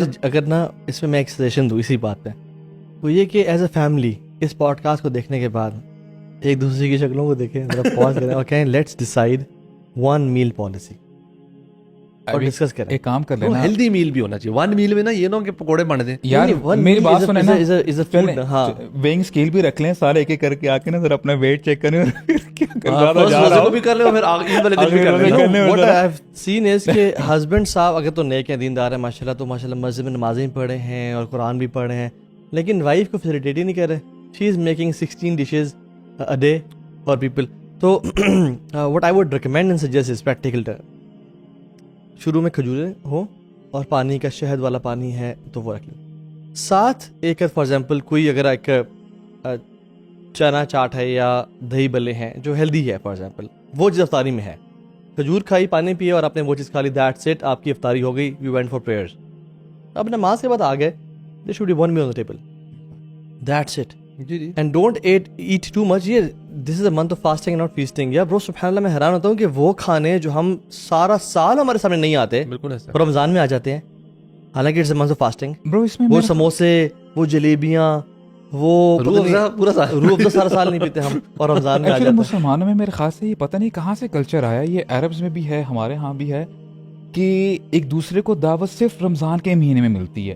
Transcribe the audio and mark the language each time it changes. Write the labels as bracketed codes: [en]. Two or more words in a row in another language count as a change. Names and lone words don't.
[ur] اگر نا اس میں میں ایک سجیشن دوں اسی بات پے، تو یہ کہ [en] as a family [ur] اس پوڈکاسٹ کو دیکھنے کے بعد ایک دوسرے کی شکلوں کو دیکھیں، ذرا پاز کریں اور کہیں [en] let's decide 1 meal policy [ur] اور ڈسکس کریں. ایک کام کر لینا, [en] healthy meal [ur] بھی ہونا چاہیے۔ 1 میل میں نا یہ نا ہو کہ پکوڑے بن دیں. यार [en] one [ur] मेरी [en] meal [ur] बात [en] is a- [ur] सुने [en] is [ur] ना, [en] a- is a- is a [ur] पहले [en] food, हाँ। weighing scale [ur] بھی رکھ لیں سارے ایک ایک کر کے، آ کے نا ذرا اپنا [en] weight check [ur] کریں اور پھر کیا کر हाँ, ज्यादा [en] first [ur] जा रोजे रहा को हो। بھی کر لے اور پھر عید والے دن بھی کر لے. کرنے میں [en] What [ur] जरा- [en] I have seen is [ur] کہ ہسبینڈ صاحب اگر تو نیک ہیں، دیندار ہیں ماشاءاللہ، تو ماشاءاللہ مسجد میں نمازیں بھی پڑھے ہیں اور قرآن بھی پڑھے ہیں، لیکن وائف کو فیسیلیٹیٹ ہی نہیں کر رہے. [en] She is making 16 dishes a day for people. तो what I would recommend and suggest is practical term. [ur] شروع میں کھجوریں ہو اور پانی کا شہد والا پانی ہے تو وہ رکھ لو ساتھ. एक [en] for example [ur] کوئی اگر ایک چنا چاٹ ہے یا دہی بلے ہیں جو ہیلدی ہے [en] for example, [ur] وہ چیز افطاری میں ہے، کھجور کھائی، پانی پیے اور آپ نے وہ چیز کھا لی, [en] that's it, [ur] آپ کی افطاری ہو گئی, [en] we went for prayers. [ur] اب نماز کے بعد آ گئے, [en] they should be 1 meal on the table, that's it. [ur] جی جی. [en] And don't eat too much. ये this is a month of fasting not feasting. [ur] یا برو سبحان اللہ، میں حیران ہوتا ہوں کہ وہ کھانے جو ہم سارا سال ہمارے سامنے نہیں آتے بالکل ایسا. وہ رمضان میں آ جاتے ہیں، حالانکہ [en] it's a month of fasting. [ur] برو اس میں वो मेरा- سموسے، وہ جلیبیاں، وہ روح افزا پورا سال. روح افزا سارا سال نہیں پیتے ہم اور رمضان میں آ एक्चुअली جاتا ہے. مسلمانوں میں میرے خیال سے یہ پتا نہیں کہاں سے کلچر آیا، یہ عربز میں بھی ہے، ہمارے یہاں بھی ہے، کہ ایک دوسرے کو دعوت صرف رمضان کے مہینے میں ملتی ہے.